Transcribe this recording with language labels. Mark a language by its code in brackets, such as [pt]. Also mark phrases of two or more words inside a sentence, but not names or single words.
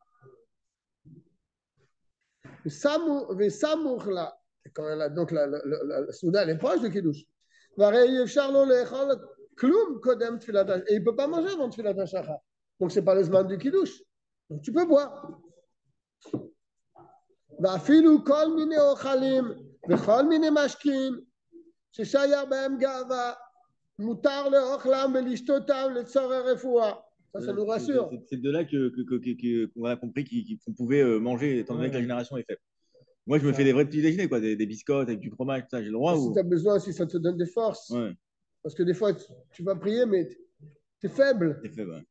[fr] Samour là. Donc, la Souda, elle est proche du kidouche. Et il ne peut pas manger avant [he] תפילת השחר. [fr] Donc, ce n'est pas le zman du kidouche. Donc, tu peux boire. [he] ואפילו כל מיני אוכלים וכל מיני משקים ששייך בהם גאווה, מותר לאוכלם ולשתותם לצורך רפואה. [fr] Ça nous rassure. C'est de là qu'on a compris qu'on pouvait manger, étant donné que la génération est faible. Moi, je me fais des vrais petits déjeuners, quoi, des biscottes avec du fromage, tout ça, j'ai le droit. Si tu as besoin, si ça te donne des forces. Ouais. Parce que des fois, tu vas prier, mais tu es faible. T'es faible, ouais.